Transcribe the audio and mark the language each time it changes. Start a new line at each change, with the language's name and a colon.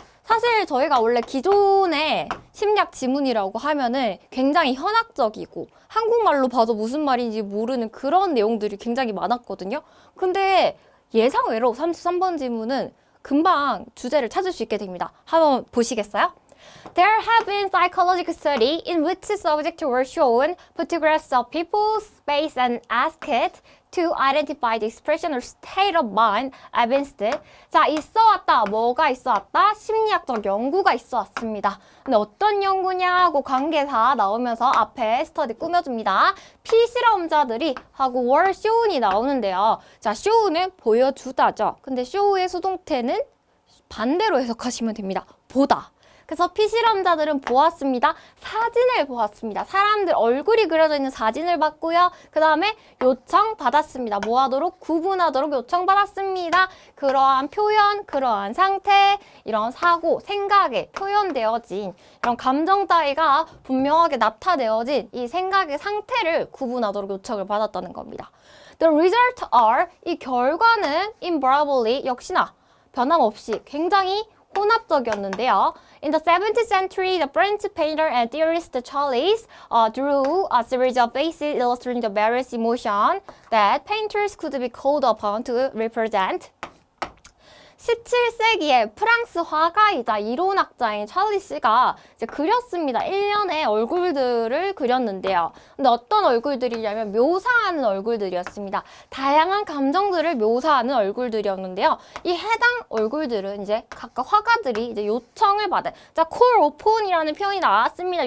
Korean: 사실 저희가 원래 기존의 심리학 지문이라고 하면은 굉장히 현학적이고 한국말로 봐도 무슨 말인지 모르는 그런 내용들이 굉장히 많았거든요. 근데 예상외로 33번 지문은 금방 주제를 찾을 수 있게 됩니다. 한번 보시겠어요?
English: There have been psychological studies in which subjects were shown photographs of people, space, and asked to identify the expression or state of mind evinced.
Korean: 자, 있어왔다. 뭐가 있어왔다? 심리학적 연구가 있어왔습니다. 근데 어떤 연구냐고 관계사 나오면서 앞에 스터디 꾸며줍니다. 피실험자들이 하고
English: were shown
Korean: 이 나오는데요. 자, show는 보여주다죠. 근데 show의 수동태는 반대로 해석하시면 됩니다. 보다. 그래서 피실험자들은 보았습니다. 사진을 보았습니다. 사람들 얼굴이 그려져 있는 사진을 봤고요. 그 다음에 요청받았습니다. 뭐 하도록? 구분하도록 요청받았습니다. 그러한 표현, 그러한 상태, 이런 사고, 생각에 표현되어진 이런 감정 따위가 분명하게 나타내어진 이 생각의 상태를 구분하도록 요청을 받았다는 겁니다.
English: The results are,
Korean: 이 결과는 invariably, 역시나 변함없이 굉장히 혼합적이었는데요.
English: In the 17th century, the French painter and theorist Charles drew a series of faces illustrating the various emotions that painters could be called upon to represent.
Korean: 17세기에 프랑스 화가이자 이론학자인 찰리 씨가 이제 그렸습니다. 일련의 얼굴들을 그렸는데요. 근데 어떤 얼굴들이냐면 묘사하는 얼굴들이었습니다. 다양한 감정들을 묘사하는 얼굴들이었는데요. 이 해당 얼굴들은 이제 각각 화가들이 이제 요청을 받은, 자,
English: call upon
Korean: 이라는 표현이 나왔습니다.